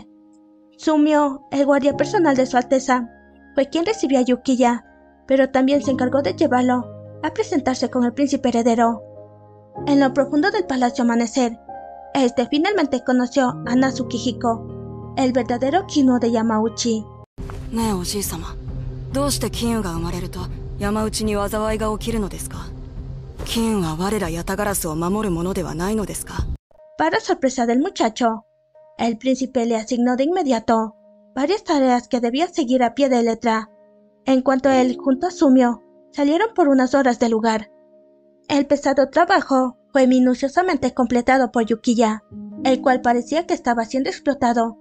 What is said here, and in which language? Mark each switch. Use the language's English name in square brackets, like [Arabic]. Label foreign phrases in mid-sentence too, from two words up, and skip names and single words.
[Spanish] Sumio, el guardia personal de su alteza, fue quien recibió a Yukiya, pero también se encargó de llevarlo a presentarse con el príncipe heredero. En lo profundo del Palacio Amanecer, este finalmente conoció a Natsuki Hiko, el verdadero Kin'u de Yamauchi. [Japanese] ねえおじい様、どうして金羽が生まれると山内に災いが起きるのですか？ [Spanish] Para sorpresa del muchacho, el príncipe le asignó de inmediato varias tareas que debía seguir a pie de letra. En cuanto él, junto a Sumio, salieron por unas horas del lugar. El pesado trabajo fue minuciosamente completado por Yukiya, el cual parecía que estaba siendo explotado.